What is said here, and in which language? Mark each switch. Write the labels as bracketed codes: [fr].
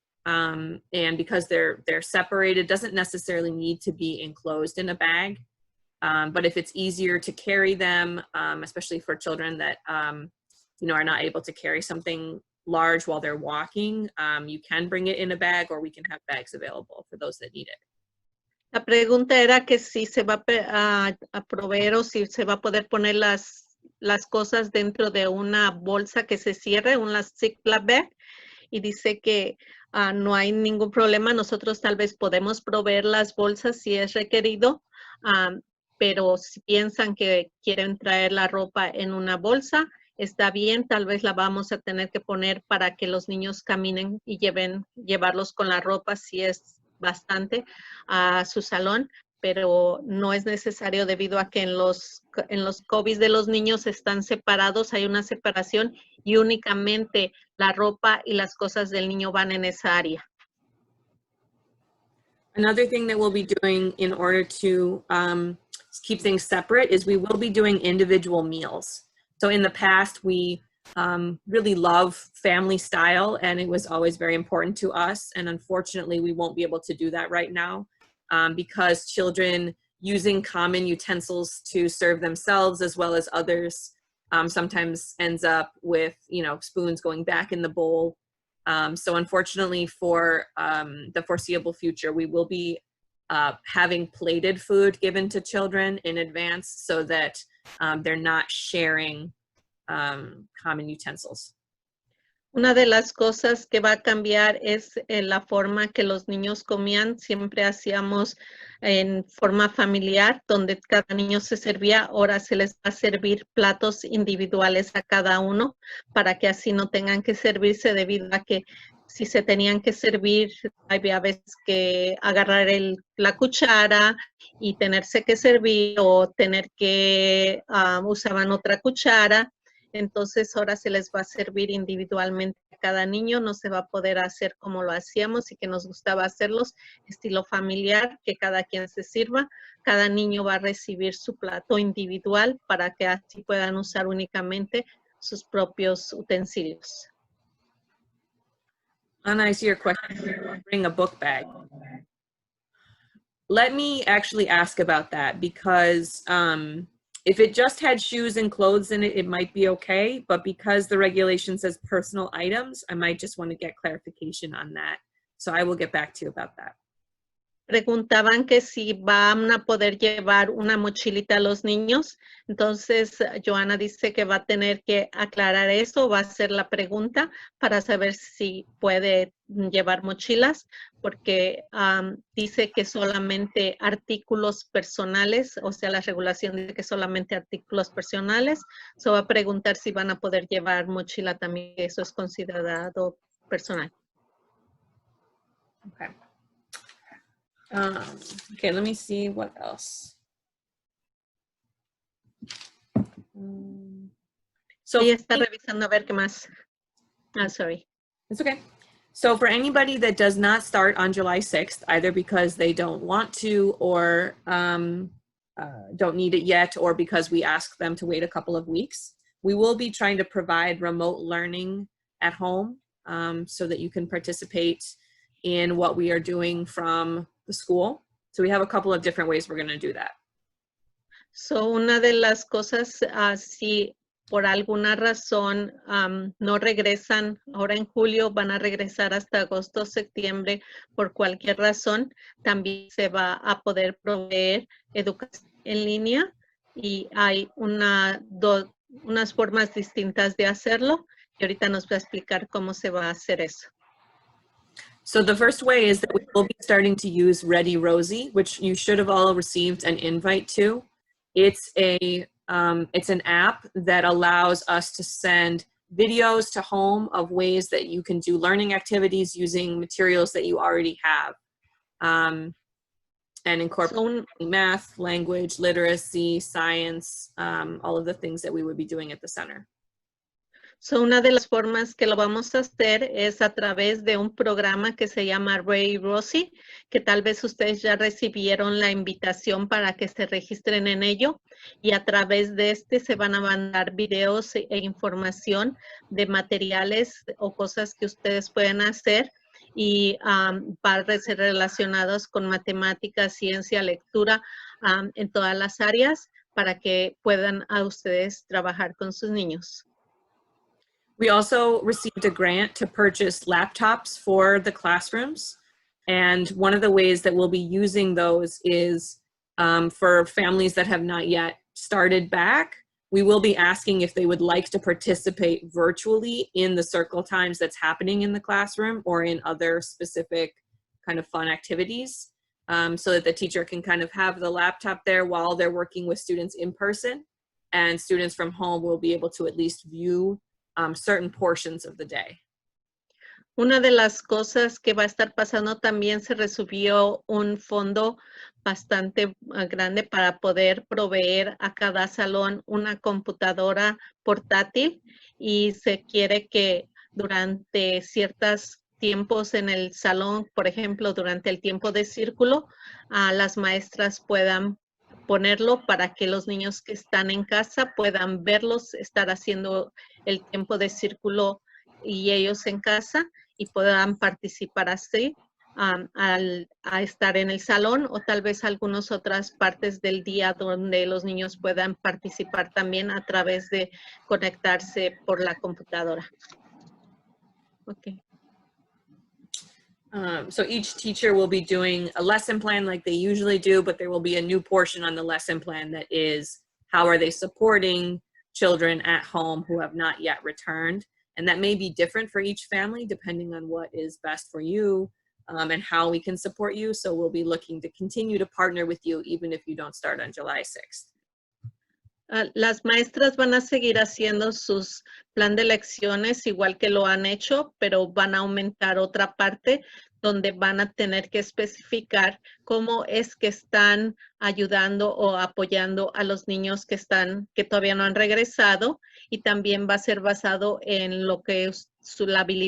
[en] And because they're separated, doesn't necessarily need to be enclosed in a bag. But if it's easier to carry them, especially for children that, are not able to carry something large while they're walking, you can bring it in a bag, or we can have bags available for those that need it. [es] La pregunta era que si se va a proveer o si se va a poder poner las cosas dentro de una bolsa que se cierre, una Ziploc bag, y dice que no hay ningún problema. Nosotros tal vez podemos proveer las bolsas si es requerido, pero si piensan que quieren traer la ropa en una bolsa, está bien, tal vez la vamos a tener que poner para que los niños caminen y llevarlos con la ropa si es bastante a su salón, pero no es necesario debido a que en los COVID de los niños están separados, hay una separación y únicamente la ropa y las cosas del niño van en esa área. [en] Another thing that we'll be doing in order to keep things separate is we will be doing individual meals. So in the past, we really love family style, and it was always very important to us. And unfortunately, we won't be able to do that right now because children using common utensils to serve themselves as well as others sometimes ends up with, spoons going back in the bowl. So unfortunately for the foreseeable future, we will be having plated food given to children in advance so that they're not sharing common utensils. [es] Una de las cosas que va a cambiar es la forma que los niños comían. Siempre hacíamos en forma familiar, donde cada niño se servía. Ahora se les va a servir platos individuales a cada uno para que así no tengan que servirse, debido a que si se tenían que servir, había veces que agarrar la cuchara y tenerse que servir o tener que usaban otra cuchara. Entonces ahora se les va a servir individualmente a cada niño, no se va a poder hacer como lo hacíamos y que nos gustaba hacerlos, estilo familiar, que cada quien se sirva. Cada niño va a recibir su plato individual para que así puedan usar únicamente sus propios utensilios. [en] Anna, I see your question. Bring a book bag. Let me actually ask about that because if it just had shoes and clothes in it, it might be okay. But because the regulation says personal items, I might just want to get clarification on that. So I will get back to you about that. [es] Preguntaban que si van a poder llevar una mochilita a los niños. Entonces, Joana dice que va a tener que aclarar eso, va a hacer la pregunta para saber si puede llevar mochilas, porque dice que solamente artículos personales, o sea, la regulación dice que solamente artículos personales. So va a preguntar si van a poder llevar mochila también, eso es considerado personal. [en] Okay. Okay, let me see what else. So [es] Ella está revisando a ver qué más. [en] Sorry. It's okay. So for anybody that does not start on July 6th, either because they don't want to or don't need it yet, or because we ask them to wait a couple of weeks, we will be trying to provide remote learning at home so that you can participate in what we are doing from the school. So we have a couple of different ways we're going to do that. [es] So una de las cosas, si por alguna razón no regresan ahora en julio, van a regresar hasta agosto, septiembre, por cualquier razón, también se va a poder proveer educación en línea y hay unas formas distintas de hacerlo y ahorita nos va a explicar cómo se va a hacer eso. [en] So the first way is that we will be starting to use Ready Rosie, which you should have all received an invite to. It's an app that allows us to send videos to home of ways that you can do learning activities using materials that you already have, and incorporate math, language, literacy, science, all of the things that we would be doing at the center. [es] So una de las formas que lo vamos a hacer es a través de un programa que se llama Ready Rosie, que tal vez ustedes ya recibieron la invitación para que se registren en ello, y a través de este se van a mandar videos e información de materiales o cosas que ustedes pueden hacer y para ser relacionados con matemáticas, ciencia, lectura en todas las áreas para que puedan a ustedes trabajar con sus niños. [en] We also received a grant to purchase laptops for the classrooms. And one of the ways that we'll be using those is for families that have not yet started back, we will be asking if they would like to participate virtually in the circle times that's happening in the classroom or in other specific kind of fun activities, so that the teacher can kind of have the laptop there while they're working with students in person, and students from home will be able to at least view certain portions of the day. [es] Una de las cosas que va a estar pasando también se recibió un fondo bastante grande para poder proveer a cada salón una computadora portátil, y se quiere que durante ciertos tiempos en el salón, por ejemplo, durante el tiempo de círculo, las maestras puedan ponerlo para que los niños que están en casa puedan verlos, estar haciendo el tiempo de círculo y ellos en casa, y puedan participar así a estar en el salón, o tal vez algunas otras partes del día donde los niños puedan participar también a través de conectarse por la computadora. [en] Okay. So each teacher will be doing a lesson plan like they usually do, but there will be a new portion on the lesson plan that is how are they supporting children at home who have not yet returned. And that may be different for each family depending on what is best for you and how we can support you. So we'll be looking to continue to partner with you even if you don't start on July 6th. [es] Las maestras van a seguir haciendo sus plan de lecciones igual que lo han hecho, pero van a aumentar otra parte donde van a tener que especificar cómo es que están ayudando o apoyando a los niños que todavía no han regresado, y también va a ser basado en lo que es la